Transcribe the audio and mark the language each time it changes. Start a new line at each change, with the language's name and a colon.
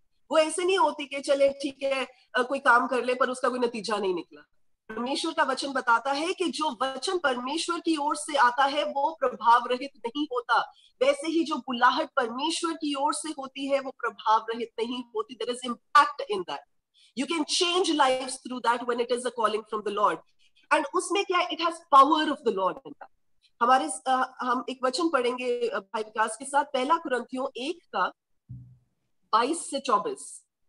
Hindi: वो ऐसे नहीं होती कि चले ठीक है कोई काम कर ले पर उसका कोई नतीजा नहीं निकला। परमेश्वर का वचन बताता है कि जो वचन परमेश्वर की ओर से आता है वो प्रभाव रहित नहीं होता, वैसे ही जो बुलाहट परमेश्वर की ओर से होती है वो प्रभाव रहित नहीं होती।
English: There is impact in that. You can change lives through that when it is a calling from the Lord. And
Hindi: उसमें क्या है,
English: it has power of the Lord in that.
Hindi: हम एक वचन पढ़ेंगे भाई विकास के साथ, पहला कुरिन्थियों 1 का 22 से 24।